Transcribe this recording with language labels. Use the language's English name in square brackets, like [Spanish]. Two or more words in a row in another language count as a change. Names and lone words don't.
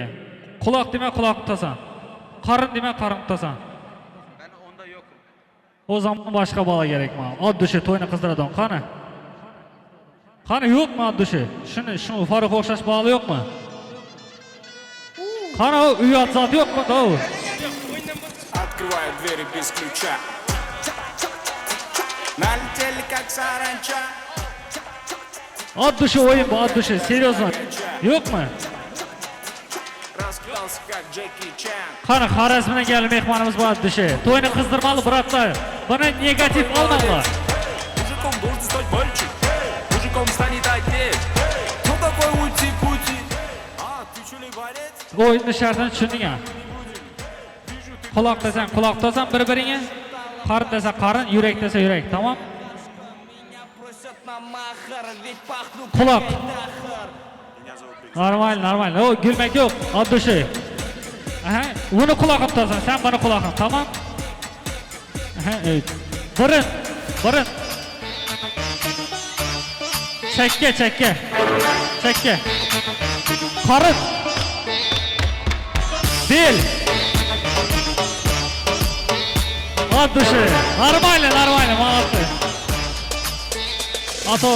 [Uzbek] Quloq deman, quloq tutasan. Qarin deman, qarin tutasan. Men onda yo'qim. O zaman boshqa bola kerak menga. Oddiy to'yni qizdiradigan qani? Qani yo'qmi oddiy? Shuni Farruh o'xshash bola yo'qmi? Qani uyat zot yo'qmi? [Russian] Открываю двери без ключа. Налетели как саранча. [Uzbek] Oddiy o'yin bu, oddiy, серьезно. Yo'qmi? [Russian] Раскидался как Джеки Чан. [Uzbek] Qani Xorazmdan kelgan mehmonimiz bor oddiy. To'yni qizdirmali, bratlar. Buni negativ olmanglar. [Russian] Мужиком должен стать мальчик. Мужиком станет отец. Кто такой ути-пути? Ты что ли борец? [Uzbek] O'yinni shartini tushunding-a? Quloq desan bir-biringga. Qarin desa qarin, yurak desa yurak, tamam? Quloq. Normal. O gülmek yok. Oddiy. Aha, bunu quloqqa tutasan, sen bana quloqqa, tamam? Aha, evet. Burun. Çekke. Qarin. Bel. Oddiy. Normal, молодцы. Ato.